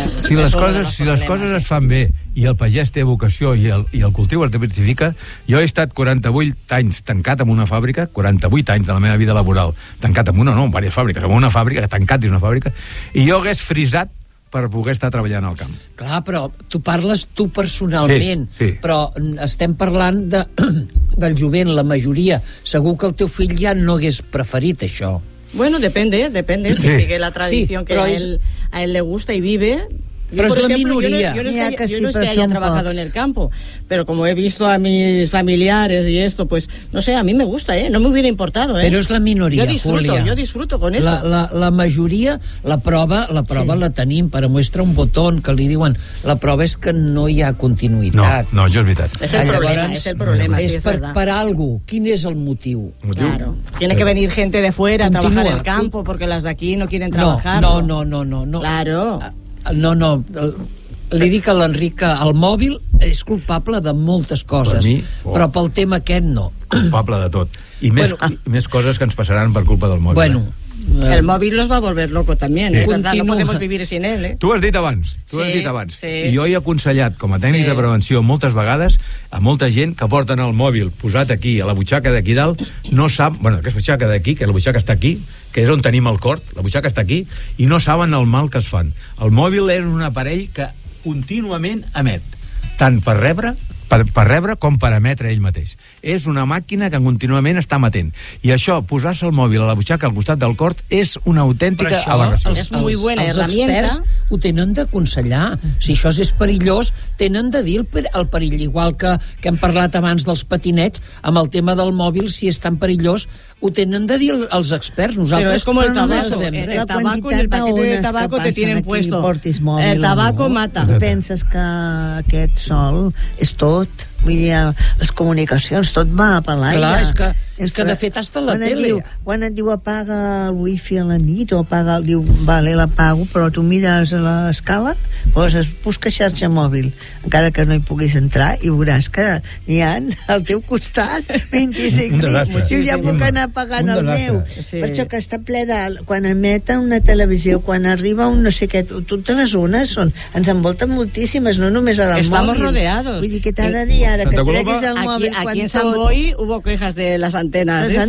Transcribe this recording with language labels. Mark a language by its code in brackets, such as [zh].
[ca] si les coses, si les coses es fan bé i el pagès té vocació i el cultiu es diversifica, jo he estat 48 anys tancat en una fàbrica, 48 anys de la meva vida laboral, tancat en una, no, en diverses fàbriques, en una fàbrica, tancat dins una fàbrica, i jo hagués frisat per poder estar treballant al camp. Clar, però tu parles tu personalment, sí, sí. Però estem parlant del jovent, la majoria. Segur que el teu fill ja no hagués preferit això. [es] Bueno, depende, sí. Si sigue la tradició, sí, que a él le gusta y vive... [ca] Però és la minoria. [es] Yo no es que haya trabajado en el campo, pero como he visto a mis familiares y esto, pues, no sé, a mí me gusta, no me hubiera importado. [ca] Però és la minoria, Júlia. [es] Yo disfruto con eso. [ca] La majoria, la prova sí. La tenim, per mostra un botó que li diuen, la prova és que no hi ha continuïtat. No, això és veritat. És el problema. És per algo. Quin és el motiu? [es] Claro. Tiene que venir gente de fuera a trabajar el campo, porque las de aquí no quieren trabajar. No. Claro. [ca] No, li dic a l'Enric que el mòbil és culpable de moltes coses, però pel tema aquest no. Culpable de tot. I més, bueno, més coses que ens passaran per culpa del mòbil. Bueno, [es] el mòbil los va volver loco también, sí. ¿Verdad? No podemos vivir sin él, [ca] Tu has dit abans, tu has dit abans. Sí. I jo he aconsellat, com a tècnic de prevenció, moltes vegades, a molta gent que porten el mòbil posat aquí, a la butxaca d'aquí dalt, no sap, bueno, aquesta butxaca d'aquí, que la butxaca està aquí, que és on tenim el cord, la butxaca està aquí, i no saben el mal que es fan. El mòbil és un aparell que contínuament emet, tant per rebre com per emetre ell mateix. És una màquina que contínuament està emetent. I això, posar-se el mòbil a la butxaca al costat del cord, és una autèntica aberració. Els experts ho tenen d'aconsellar. Si això és perillós, tenen de dir el perill. Igual que hem parlat abans dels patinets, amb el tema del mòbil, si és tan perillós, ho tenen de dir els experts. Nosaltres [es] és com el tabaco. El tabaco te tienen puesto. El tabaco mata. [ca] Penses que aquest sol és tot? Tot, vull dir, les comunicacions, tot va per l'aire. Clar, és que de fet està a la tele. Quan et diu apaga el wifi a la nit o apaga el... Diu, vale, l'apago, però tu mires a l'escala, poses, busca xarxa mòbil, encara que no hi puguis entrar, i veuràs que n'hi ha al teu costat 25 nits. Jo ja puc anar apagant el meu. Sí. Per això que està ple de... Quan emeten una televisió, quan arriba un no sé què... Totes les ones són... Ens envolten moltíssimes, no només la del [es] Estamos [ca] mòbil. [es] Estamos rodeados. [ca] Vull dir, què t'ha de dir ara? Que treguis el mòbil [es] aquí en Sant Boi hubo quejas de [ca] les antenes.